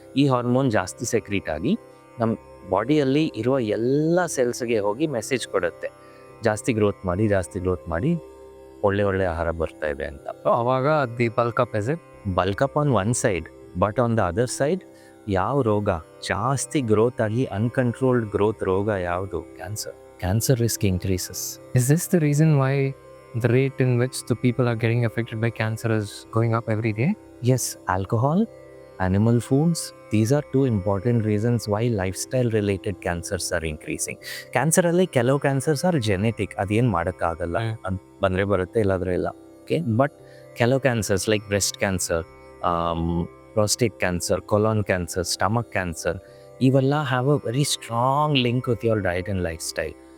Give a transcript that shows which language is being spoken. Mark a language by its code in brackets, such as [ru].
[kn] ಈ ಹಾರ್ಮೋನ್ ಜಾಸ್ತಿ ಸೆಕ್ರೀಟ್ ಆಗಿ ನಮ್ಮ ಬಾಡಿಯಲ್ಲಿ ಇರುವ ಎಲ್ಲ ಸೆಲ್ಸ್ಗೆ ಹೋಗಿ ಮೆಸೇಜ್ ಕೊಡುತ್ತೆ, ಜಾಸ್ತಿ ಗ್ರೋತ್ ಮಾಡಿ, ಒಳ್ಳೆ ಆಹಾರ ಬರ್ತಾ ಇದೆ ಅಂತ. ಅವಾಗ the [en] bulk up on one side, but on the other side [kn] ಯಾವ ರೋಗ ಜಾಸ್ತಿ ಗ್ರೋತ್ ಆಗಿ ಅನ್ಕಂಟ್ರೋಲ್ಡ್ ಗ್ರೋತ್ ರೋಗ ಯಾವುದು? [en] Cancer risk increases. Is this the reason why the rate in which the people are getting affected by cancer is going up every day? Yes, alcohol, animal foods, these are two important reasons why lifestyle related cancers are increasing. [kn] Cancer ಅಲ್ಲಿ ಕೆಲವು [en] cancers are genetic, [kn] ಅದೇನು ಮಾಡೋಕ್ಕಾಗಲ್ಲ, ಅದು ಬಂದರೆ ಬರುತ್ತೆ, ಇಲ್ಲಾಂದ್ರೆ ಇಲ್ಲ. [en] Okay, but ಕೆಲವು cancers like breast cancer, prostate cancer, colon cancer, stomach cancer, ಇವೆಲ್ಲ have a very strong link with your diet and lifestyle.